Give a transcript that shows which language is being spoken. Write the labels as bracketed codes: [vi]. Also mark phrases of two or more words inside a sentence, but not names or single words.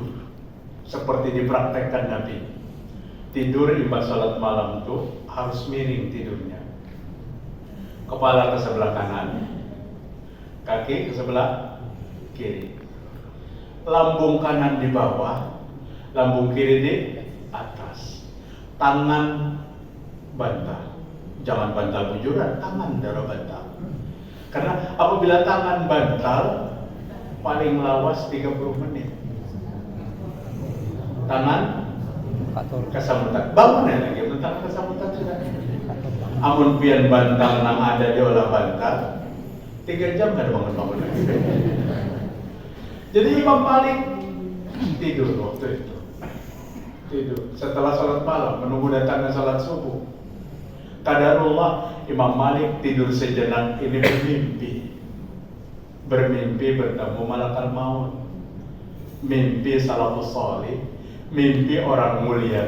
[bjn] Seperti dipraktekkan Nabi. Tidur imbas salat malam itu harus miring tidurnya. Kepala ke sebelah kanan, kaki ke sebelah kiri. Lambung kanan di bawah, lambung kiri di atas. Tangan bantal. Jangan bantal bujuran, tangan darah bantal. Karena apabila tangan bantal, paling lawas 30 menit. Tangan kesamutan. Bangun ya lagi, tangan kesamutan sudah. Amun pian bantal nang ada di olah bantal, 3 jam gak ada bangun-bangun lagi. [id] Jadi Imam Malik Tidur waktu itu. Tidur. Setelah sholat malam, menunggu datangnya sholat subuh. Qadarullah, Imam Malik tidur sejenak ini bermimpi bertemu malaikat maut, mimpi [ar] السلف الصالح, [id] mimpi orang mulia.